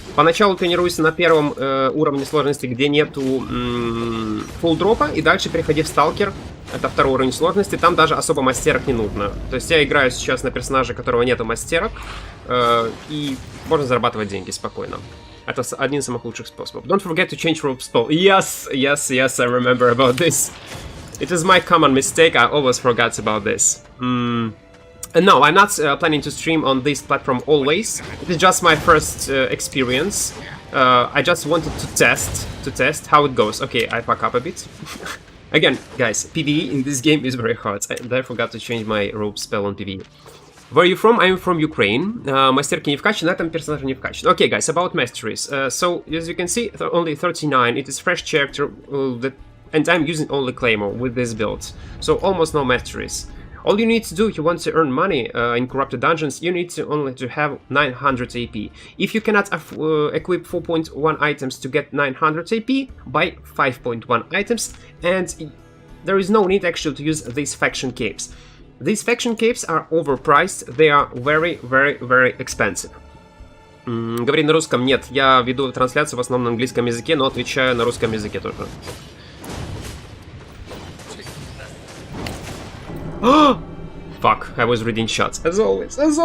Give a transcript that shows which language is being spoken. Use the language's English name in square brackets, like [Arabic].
[Russian] Поначалу тренируйся на первом уровне сложности, где нету фулл дропа, и дальше переходи в сталкер. Это второй уровень сложности, там даже особо мастерок не нужно. То есть я играю сейчас на персонаже, у которого нету мастерок, и можно зарабатывать деньги спокойно. Это один из самых лучших способов. [English] Don't forget to change rope spell. Yes, I remember about this. It is my common mistake, I always forgot about this. No, I'm not planning to stream on this platform always. It is just my first experience. I just wanted to test how it goes. Okay, I fuck up a bit. Again, guys, PvE in this game is very hard. I forgot to change my rope spell on PvE. Where are you from? I'm from Ukraine. [Russian] Мастерки не вкачаны, на этом персонаже не вкачан. [English] Okay, guys, about masteries. So, as you can see, only 39. It is fresh character, and I'm using only Claymore with this build. So, almost no masteries. All you need to do if you want to earn money in corrupted dungeons, you need to only to have 900 AP. If you cannot equip 4.1 items to get 900 AP, buy 5.1 items, and there is no need actually to use these faction capes. These faction capes are overpriced, they are very expensive. [Russian] Говори на русском. Нет, я веду трансляцию в основном на английском языке, но отвечаю на русском языке тоже. [English] Fuck, I was reading shots. As always.